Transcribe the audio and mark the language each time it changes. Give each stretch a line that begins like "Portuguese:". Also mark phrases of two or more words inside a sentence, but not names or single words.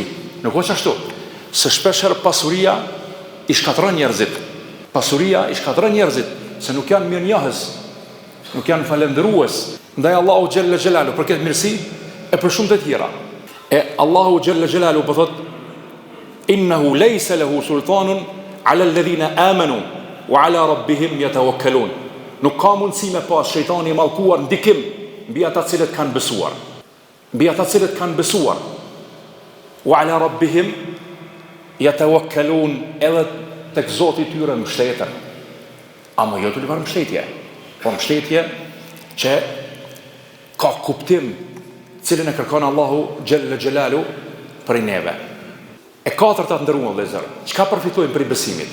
Albanian: Nuk është ashtu. Se shpesh herë pasuria i shkatron njerëzit. Se nuk janë mirënjohës, nuk janë falendërues ndaj Allahu
Arabic: جل جلاله
Albanian: për këtë mirësi e për shumë të tjera. E Allahu xhella xhelalu po thot
Arabic: إنه ليس له سلطان على الذين آمنوا وعلى ربهم يتوكلون.
Albanian: Nuk ka mundësi me pas shejtani i mallkuar ndikim mbi ata të cilët kanë besuar.
Arabic: وعلى ربهم يتوكلون,
Albanian: edhe tek Zoti i tyre mbështeten. Ama jo të lëvar mbështetje, po mbështetje që ka kuptim, cilën e kërkon Allahu
Arabic: جل جلاله
Albanian: për neve. E katërta të nderuar vëllezër, çka përfitojmë për besimin?